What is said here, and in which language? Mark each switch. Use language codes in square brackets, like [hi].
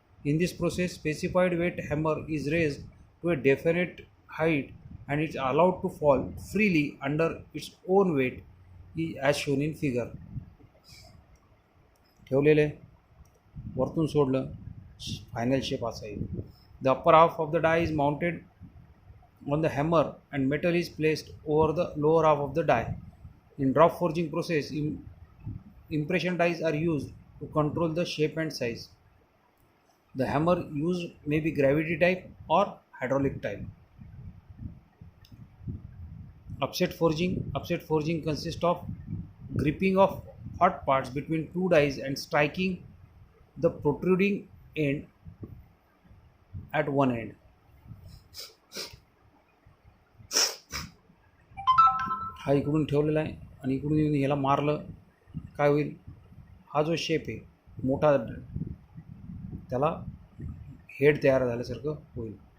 [en] In this process, specified weight hammer is raised to a definite height and it's allowed to fall freely under its own weight as shown in figure. [mr] ठेवलेले वरतून सोडलं, final shape असा येईल. [en] The upper half of the die is mounted on the hammer and metal is placed over the lower half of the die. In drop forging process, impression dies are used to control the shape and size. The hammer used may be gravity type or hydraulic type. Upset forging consists of gripping of hot parts between two dies and striking the protruding end at one end. [mr] हा इकडून ठेवलेला आहे आणि इकडून येऊन ह्याला मारलं, काय होईल, हा जो शेप आहे मोठा त्याला हेड तयार झाल्यासारखं होईल.